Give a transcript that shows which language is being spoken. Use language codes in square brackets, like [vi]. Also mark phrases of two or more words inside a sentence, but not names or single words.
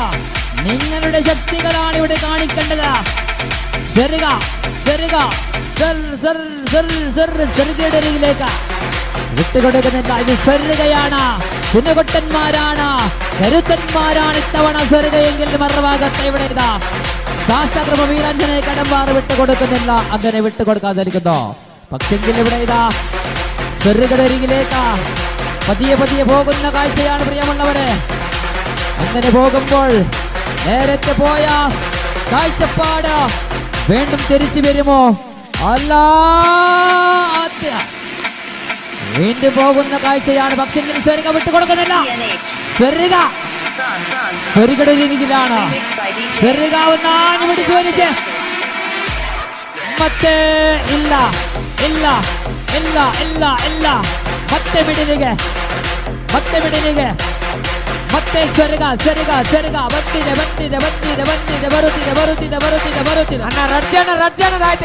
[ml] നിങ്ങളുടെ ശക്തികളാണ് ഇവിടെ കാണിക്കേണ്ടത്. സെറിക സെറിക സെറികയുടെ അരികിലേക്ക് വിട്ടുകൊടുക്കുന്നില്ല. ഇത് സെറികയാണ്. കുഞ്ഞുകൊട്ടന്മാരാണ്, കരുത്തന്മാരാണ് ഇത്തവണ സെറികയെങ്കിൽ മറുഭാഗത്ത് ഇവിടെ ഇതാ ಶಾಸ್ತಕೃಪ ವೀರಾಂಜನೇಯ കടമ്പാറ് വിട്ടുകൊടുക്കുന്നില്ല. അങ്ങനെ വിട്ടുകൊടുക്കാതിരിക്കുന്നു. പക്ഷെങ്കിൽ ഇവിടെ ഇതാ സെറികയുടെ അരികിലേക്ക് പതിയെ പതിയെ പോകുന്ന കാഴ്ചയാണ് പ്രിയമുള്ളവരെ. അങ്ങനെ പോകുമ്പോൾ നേരത്തെ പോയ കാഴ്ചപ്പാട് വീണ്ടും തിരിച്ചു വരുമോ? അല്ല, വീണ്ടും പോകുന്ന കാഴ്ചയാണ്. പക്ഷെങ്കിൽ സെറിക വിട്ടുകൊടുക്കുന്നില്ല. സെറികയുടെ രീതിയിലാണ്. സെറിക ഒന്നാഞ്ഞു പിടിച്ചു വലിച്ച് [kn] ಮತ್ತೆ ಇಲ್ಲ ಇಲ್ಲ ಇಲ್ಲ ಇಲ್ಲ ಇಲ್ಲ ಮತ್ತೆ ಬಿಡಲಿಗೆ ಮತ್ತೆ ಸೆರಿಗ ಬಂದಿದೆ ಬರುತ್ತಿದೆ ಅಣ್ಣ ರಜ್ಜನದಾಯ್ತು.